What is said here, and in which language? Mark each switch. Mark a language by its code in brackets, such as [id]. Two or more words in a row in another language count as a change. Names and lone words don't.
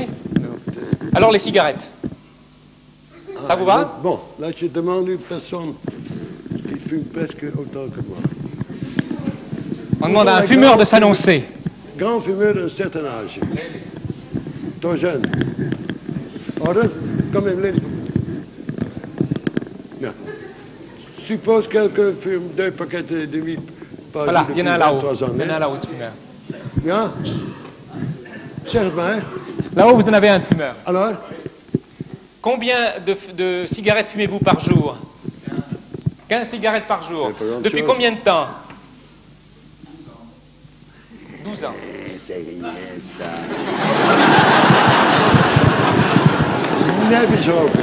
[fr] Alors les cigarettes. Ça vous va? Bon, là je demande une personne qui fume presque autant que moi. On demande à un fumeur de s'annoncer. Grand fumeur d'un certain âge. Trop jeune. [nl] Orde? Kom even, lady. Ja. [fr] Suppose quelqu'un fume 2 paquets de demi par Voilà, jour il y en a un depuis là-haut. 23 ans. Il y en a un là-haut de fumeur. [nl] Ja? Zeg het maar. [fr] Là-haut, vous en avez un de fumeur. Alors? Combien de cigarettes fumez-vous par jour? 15 cigarettes par jour. Depuis combien de temps? 12 ans. C'est rien, ça. [nl] Nee, bezopen.